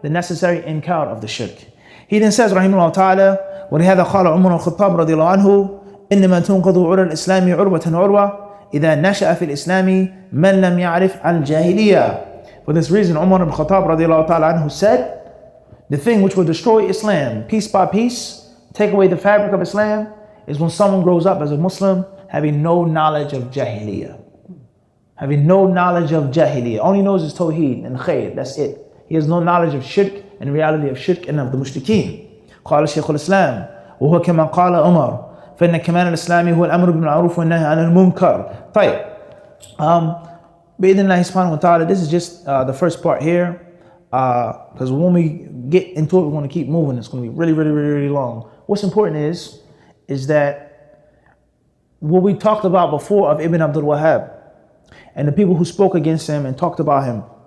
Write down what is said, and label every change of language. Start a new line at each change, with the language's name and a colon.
English: The necessary inkar of the shirk. He then says, rahimahullah ta'ala,
Arabic: وَلِهَذَا قَالَ عُمَرُ الْخَطَّابِ رَضِيَ اللَّهُ عَنْهُ إِنَّمَا تُنْقَضُ عُرَى الْإِسْلَامِ عُرْوَةً عُرْوَةً إِذَا نَشَأَ فِي الْإِسْلَامِ مَنْ لَمْ يَعْرِفْ الْجَاهِلِيَّةِ
English: For this reason, Umar ibn Khattab radiallahu ta'ala anhu said, the thing which will destroy Islam piece by piece, take away the fabric of Islam, is when someone grows up as a Muslim having no knowledge of Jahiliyyah. Having no knowledge of Jahiliyyah. Only knows his Tawheed and Khair, that's it. He has no knowledge of Shirk and the reality of Shirk and of the Mushrikeen.
Arabic: قال شيخ الإسلام وهو كما قال عمر فإن كمال الإسلام هو الأمر بالمعروف والنهي عن المنكر. طيب. بإذن الله سبحانه وتعالى,
English: this is just the first part here. Because when we get into it, we're going to keep moving. It's going to be really, really, really, really long. What's important is that what we talked about before of Ibn Abdul Wahhab and the people who spoke against him and talked about him.